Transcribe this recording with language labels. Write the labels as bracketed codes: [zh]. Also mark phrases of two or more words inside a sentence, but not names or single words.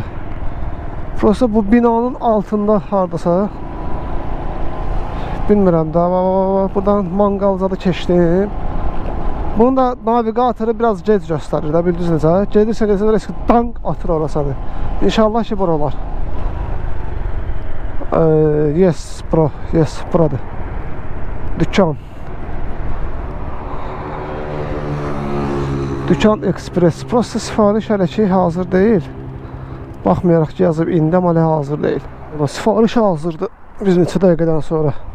[az] Prosta bu binanın altında hardasa. Bilmirəm da. Buradan manqalzada keçdim. Bunun da naviqatoru biraz gec göstərir də, bildiniz necə? Gedirsən risk dank atır orasını. İnşallah ki buralar. [en] Yes bro, [az] yes buradır. Dükan. Dükan Express. Prosta sifariş hələ ki hazır deyil. Baxmayaraq ki yazıb indi amma hələ hazır deyil. Sifariş hazırdır. Biz neçə dəqiqədən sonra.